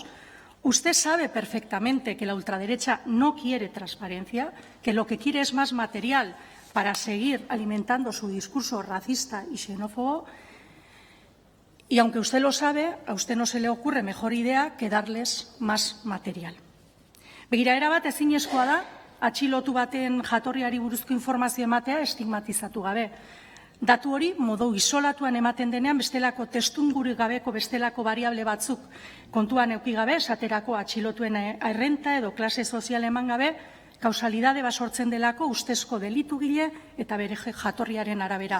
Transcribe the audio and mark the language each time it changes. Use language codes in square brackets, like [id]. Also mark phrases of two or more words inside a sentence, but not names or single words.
[es] Usted sabe perfectamente que la ultraderecha no quiere transparencia, que lo que quiere es más material para seguir alimentando su discurso racista y xenófobo. Y aunque usted lo sabe, a usted no se le ocurre mejor idea que darles más material. [eu] Begira, erabat ezinezkoa da atxilotu baten jatorriari buruzko informazio ematea estigmatizatu gabe. Datu hori modu isolatuan ematen denean bestelako testuinguru gabeko bestelako variable batzuk kontuan eduki gabe, esaterako atxilotuen errenta edo klase sozial eman gabe, kausalidade bat sortzen delako ustezko delitugile eta bere jatorriaren arabera.